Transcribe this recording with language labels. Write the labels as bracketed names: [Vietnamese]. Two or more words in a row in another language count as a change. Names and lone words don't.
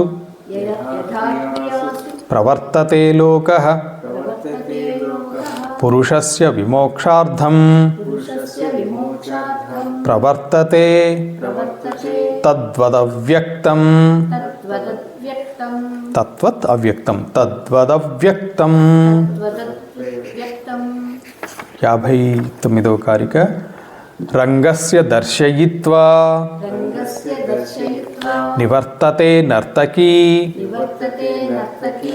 [Sanskrit] यथा क्रियासु ప్రవర్తతే లోకః प्रवर्तते लोकः పురుషస్య విమోక్షార్థం पुरुषस्य विमोक्षार्थं ప్రవర్తతే प्रवर्तते తద్వదవ్యక్తం. तद्वदव्यक्तं తత్వత్ అవ్యక్తం తద్వదవ్యక్తం. तद्वदव्यक्तं [Telugu] 59వ కారిక [Sanskrit] రంగస్య దర్శయిత్వా రంగస్య దర్శయిత్వా నివర్తతే నర్తకీ నివర్తతే నర్తకీ